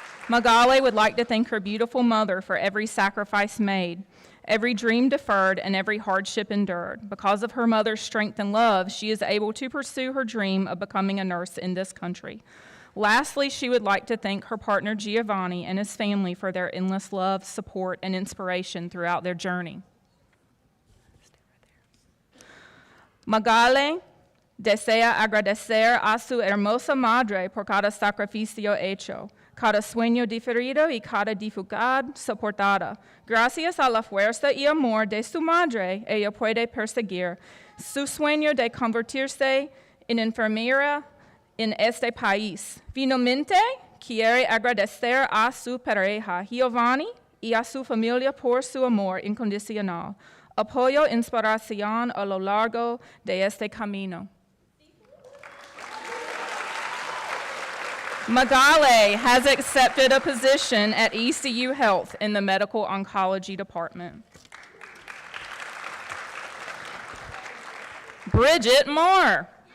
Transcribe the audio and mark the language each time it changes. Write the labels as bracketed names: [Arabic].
[English] Magali would like to thank her beautiful mother for every sacrifice made, every dream deferred, and every hardship endured. Because of her mother's strength and love, she is able to pursue her dream of becoming a nurse in this country. Lastly, she would like to thank her partner Giovanni and his family for their endless love, support, and inspiration throughout their journey. [Spanish] Magali desea agradecer a su hermosa madre por cada sacrificio hecho, cada sueño diferido y cada dificultad soportada. Gracias a la fuerza y amor de su madre, ella puede perseguir su sueño de convertirse en enfermera en este país. Finalmente, quiere agradecer a su pareja, Giovanni, y a su familia por su amor incondicional, apoyo e inspiración a lo largo de este camino. [English] Magali has accepted a position at ECU Health in the Medical Oncology Department. Bridget Moore.